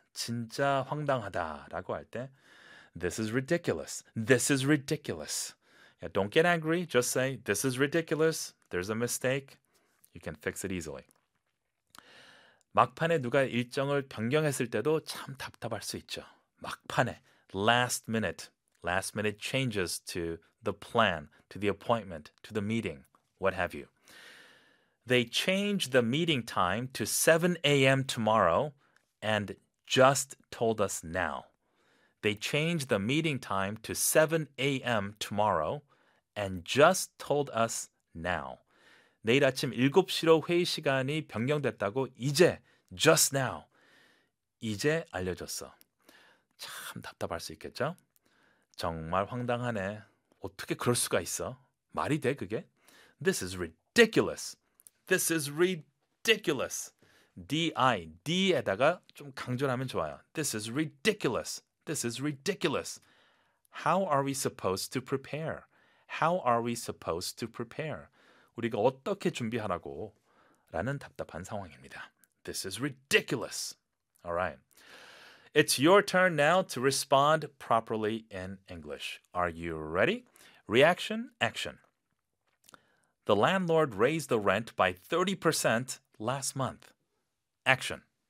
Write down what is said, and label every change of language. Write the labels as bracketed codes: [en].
[ko] 진짜 황당하다. 라고 할 때 [en] This is ridiculous. This is ridiculous. Yeah, don't get angry. Just say, this is ridiculous. There's a mistake. You can fix it easily. [ko] 막판에 누가 일정을 변경했을 때도 참 답답할 수 있죠. 막판에, [en] last minute changes to the plan, to the appointment, to the meeting, what have you. They change the meeting time to 7 a.m. tomorrow and just told us now. They change the meeting time to 7 a.m. tomorrow and just told us now. [ko] 내일 아침 7시로 회의 시간이 변경됐다고 이제, [en] just now, [ko] 이제 알려줬어. 참 답답할 수 있겠죠? 정말 황당하네. 어떻게 그럴 수가 있어? 말이 돼, 그게? [en] This is ridiculous. This is ridiculous. [ko] D에다가 좀 강조를 하면 좋아요. [en] This is ridiculous. This is ridiculous. How are we supposed to prepare? How are we supposed to prepare? [ko] 우리가 어떻게 준비하라고? 라는 답답한 상황입니다. [en] This is ridiculous. All right. It's your turn now to respond properly in English. Are you ready? Reaction, action. The landlord raised the rent by 30% last month. Action.